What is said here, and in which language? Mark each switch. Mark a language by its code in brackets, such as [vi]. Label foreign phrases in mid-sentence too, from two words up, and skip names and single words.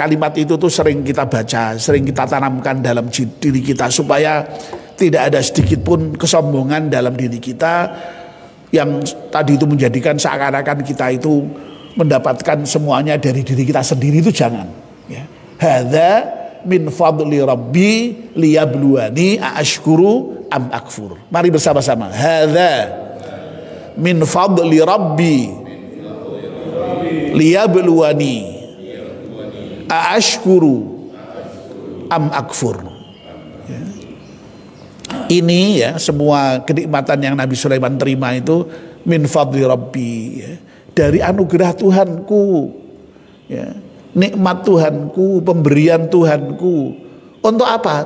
[id] Kalimat itu tuh sering kita baca, sering kita tanamkan dalam diri kita supaya tidak ada sedikit pun kesombongan dalam diri kita yang tadi itu menjadikan seakan-akan kita itu mendapatkan semuanya dari diri kita sendiri. Itu jangan, ya. [ar] هذا من فضل ربي ليبلوني أأشكر أم أكفر. [id] Mari bersama-sama. [ar] هذا من فضل ربي ليبلوني أأشكر أم أكفر. [id] Ya. Ini, ya, semua kenikmatan yang Nabi Sulaiman terima itu [ar] من فضل ربي, [id] ya, dari anugerah Tuhanku, ya, nikmat Tuhanku, pemberian Tuhanku. Untuk apa?